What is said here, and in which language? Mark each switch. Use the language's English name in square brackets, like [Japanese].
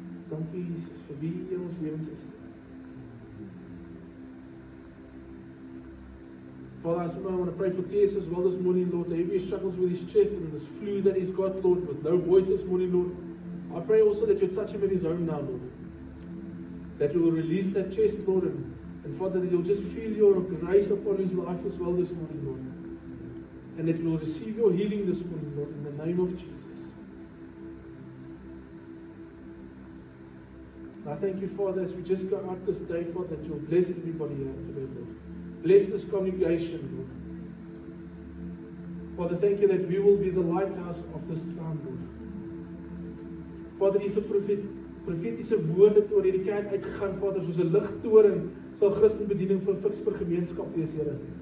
[Afrikaans] Dankie, Jesus, vir wie jy ons lewens is. [English] Father, I want to pray for T.S. as well this morning, Lord. He struggles with his chest and this flu that he's got, Lord, with no voice this morning, Lord. I pray also that you touch him in his home now, Lord. That you will release that chest, Lord, and Father, that you'll just feel your grace upon his life as well this morning, Lord. And that you will receive your healing this morning, Lord, in the name of Jesus. I thank you, Father, as we just go out this day, Father, that you'll bless everybody here today, Lord. Bless this congregation, Lord. Father, thank you that we will be the lighthouse of this town, Lord. [Afrikaans] Father, dis 'n profetiese woorde oor hierdie kerk uitgegaan, Vader, soos 'n ligtoring sal Christenbediening van Ficksburg gemeenskap wees, Here.